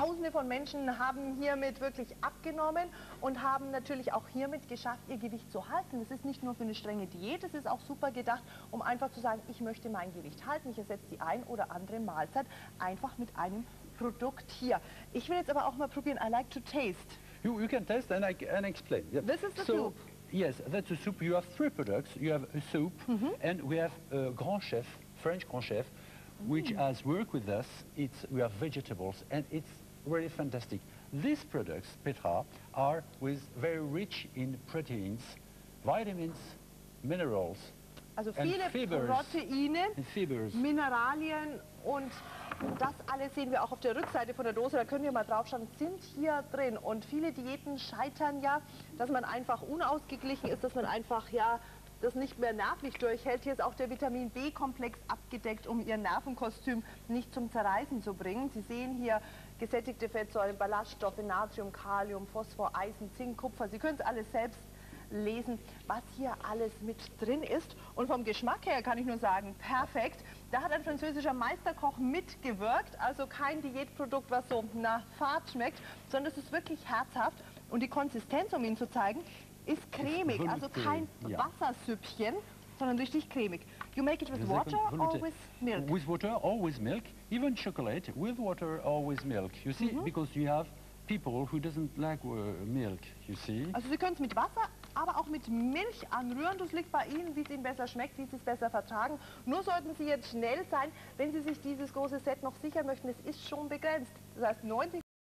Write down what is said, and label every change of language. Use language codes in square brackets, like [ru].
[de] Tausende von Menschen haben hiermit wirklich abgenommen und haben natürlich auch hiermit geschafft, ihr Gewicht zu halten. Das ist nicht nur für eine strenge Diät, es ist auch super gedacht, um einfach zu sagen, ich möchte mein Gewicht halten. Ich ersetze die ein oder andere Mahlzeit einfach mit einem Produkt hier. Ich will jetzt aber auch mal probieren. [en] I like to taste. You can taste and I explain. Yeah. This is the soup. Yes, that's a soup. You have 3 products. You have a soup and we have a Grand Chef, French Grand Chef, which has worked with us. We have vegetables and it's really fantastic. These products, Petra, are very rich in proteins, vitamins, minerals. [de] Also viele Proteine, Mineralien und das alles sehen wir auch auf der Rückseite von der Dose. Da können wir mal drauf schauen, sind hier drin. Und viele Diäten scheitern ja, dass man einfach unausgeglichen ist, dass man einfach das nicht mehr nervlich durchhält. Hier ist auch der Vitamin-B-Komplex abgedeckt, um Ihr Nervenkostüm nicht zum Zerreißen zu bringen. Sie sehen hier gesättigte Fettsäuren, Ballaststoffe, Natrium, Kalium, Phosphor, Eisen, Zink, Kupfer. Sie können es alles selbst lesen, was hier alles mit drin ist. Und vom Geschmack her kann ich nur sagen, perfekt. Da hat ein französischer Meisterkoch mitgewirkt, also kein Diätprodukt, was so nach Fahrt schmeckt, sondern es ist wirklich herzhaft. Und die Konsistenz, um Ihnen zu zeigen, ist cremig, also kein Wassersüppchen, sondern richtig cremig. [en] You make it with water or with milk? With water or with milk, even chocolate with water or with milk. You see, because you have people who doesn't like milk, you see. [de] Also Sie können es mit Wasser, aber auch mit Milch anrühren. Das liegt bei Ihnen, wie es Ihnen besser schmeckt, wie Sie es besser vertragen. Nur sollten Sie jetzt schnell sein, wenn Sie sich dieses große Set noch sichern möchten. Es ist schon begrenzt. Das heißt 90